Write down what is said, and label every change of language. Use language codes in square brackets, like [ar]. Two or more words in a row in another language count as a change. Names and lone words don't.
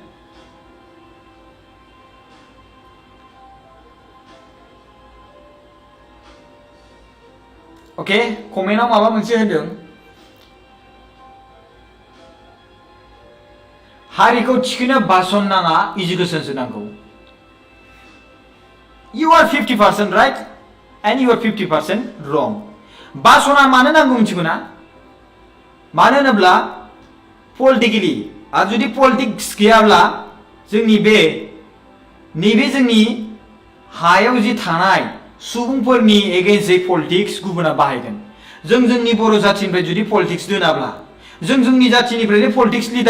[brx] अके कमेन्टआव माबा मोनसे होदों हारिखौ थिखोनो भाषण नाङा इडुकेसनसो नांगौ [en] You are 50% right and you are 50% wrong. [brx] भाषणा मानो नांगौ मिथिगौ ना मानो होनोब्ला पलिटिकेलि आरो जुदि पलिटिक्स गैयाब्ला जोंनि नैबे जोंनि हायाव जि थानाय सुबुंफोरनि [en] against politics [brx] गुबुना बाहायगोन जोंनि बर' जातिनिफ्राय जुदि पलिटिक्स दोनाब्ला जोंनि जातिनिफ्रायनो [en] politics leader